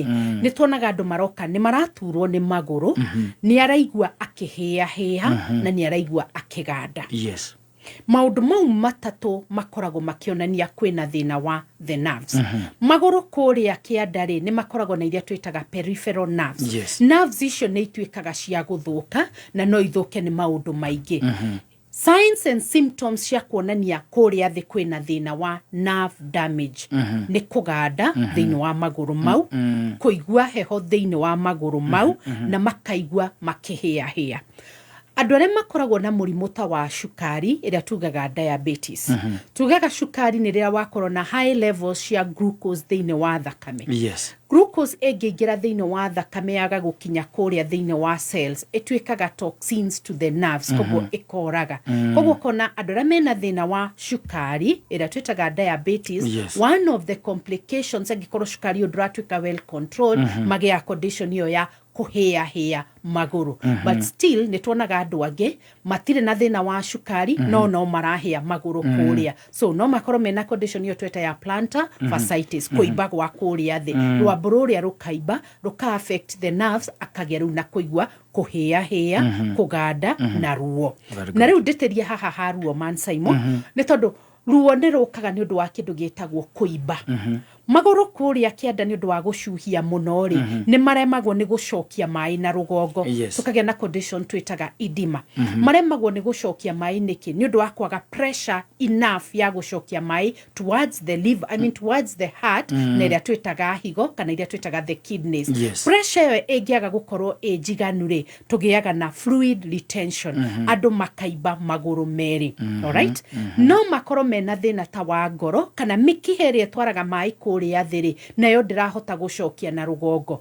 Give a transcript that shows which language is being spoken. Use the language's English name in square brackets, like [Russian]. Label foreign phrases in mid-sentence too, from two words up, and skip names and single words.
[Kikuyu] Nĩ tuonaga andũ maroka nĩ maraturwo nĩ magũrũ, nĩ araigua akĩhĩa na nĩ araigua akĩganda. [English] Yes. [Kikuyu] Maũndũ mau matatũ makoragwo makĩonania kwĩna thĩna wa [English] the nerves. [Kikuyu] Magũrũ kũrĩa kĩanda-rĩ nĩ makoragwo na iria twĩtaga [English] peripheral nerves. [Kikuyu] Nerves icio nĩ ituĩkaga cia gũthũka na no ithũke nĩ maũndũ maingĩ. [English] Signs and symptoms [Kikuyu] cia kuonania kũrĩa thĩ kwĩna thĩna wa [English] nerve damage [Kikuyu] nĩ kũganda thĩinĩ wa magũrũ mau, kũigua heho thĩinĩ wa magũrũ mau na makaigua makĩhĩahĩa. Andũ arĩa makoragwo na mũrimũ ta wa cukari ĩrĩa tugaga diabetes. Tugaga cukari nĩ rĩrĩa wakorwo na [English] high levels [Kikuyu] cia glucose thĩinĩ wa thakame. Glucose ĩngĩingĩra thĩinĩ wa thakame yaga gũkinya kũrĩa thĩinĩ wa cells ĩtuĩkaga [English] toxins to the nerves [Kikuyu] koguo ĩkoraga. Koguo kona andũ arĩa mena thĩna wa cukari ĩrĩa twĩtaga diabetes, [English] one of the complications [Kikuyu] angĩkorwo cukari ũyũ ndũratuĩka [English] well controlled [Kikuyu] magĩa condition ĩyo ya kũhĩahĩa magũrũ. [English] But still [Kikuyu] nĩ tuonaga andũ angĩ matirĩ na thĩna wa cukari no marahĩa magũrũ kũrĩa. So no makorwo mena condition ĩyo tweta ya [English] plantar fasciitis [Kikuyu] kũimba gwa kũrĩa thĩ. Rwambo rũrĩa rũkaimba rũka [English] affect the nerves [Kikuyu] akagĩa rĩu na kũigua kũhĩahĩa, kũganda na ruo. Na rĩu ndĩtĩrie haha ha ruo man Simon nĩ tondũ ruo nĩ rũkaga nĩ ũndũ wa kĩndũ gĩtagwo kũimba. Magũrũ kũrĩa kĩanda nĩ ũndũ wa gũcuhia mũno-rĩ nĩ maremagwo nĩ gũcokia maĩ na rũgongo. Tũkagĩa na condition twĩtaga edema. Maremagwo nĩ gũcokia maĩ nĩkĩ nĩ ũndũ wa kwaga [English] pressure enough [Kikuyu] ya gũcokia maĩ [English] towards the liver, towards the heart [Kikuyu] na ĩrĩa twĩtaga higo kana ĩrĩa twĩtaga [English] the kidneys. [Kikuyu] Pressure ĩyo ĩngĩaga gũkorwo njiganu-rĩ tũgĩaga na [English] fluid retention. [Kikuyu] Andũ makaimba magũrũ merĩ. [English] Alright? [Kikuyu] No makorwo mena thĩna ta wa ngoro kana mĩkiha ĩrĩa ĩtwaraga maĩ kũrĩa thĩ nayo ndĩrahota gũcokia na rũgongo.